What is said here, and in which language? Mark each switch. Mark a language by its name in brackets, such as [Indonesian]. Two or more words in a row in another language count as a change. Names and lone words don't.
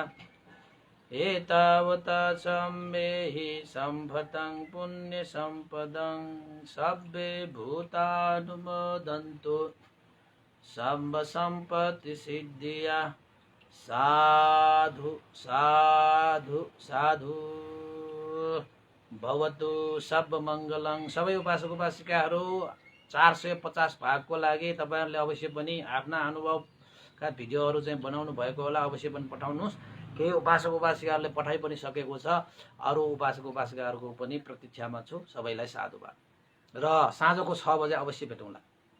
[Pali] एतावता सम्मेहि सम्भतं पुण्यसम्पदं सर्वे भूतानुमोदन्तु सर्व सम्पत्ति सिद्धिया। साधु साधु साधु भवतु सब मङ्गलं। [Nepali] सबै उपासक उपासिकाहरू 450 भागको लागि तपाईहरुले अवश्य पनि आफ्ना अनुभवका भिडियोहरू चाहिँ बनाउनु भएको होला, अवश्य पनि पठाउनुहोस्। केही उपासक उपासिकाहरूले पठाइ पनि सकेको छ, अरू उपासक उपासिकाहरूको पनि प्रतीक्षामा छु। सबैलाई साधुवाद र साँझको 6 बजे अवश्य भेटौँला।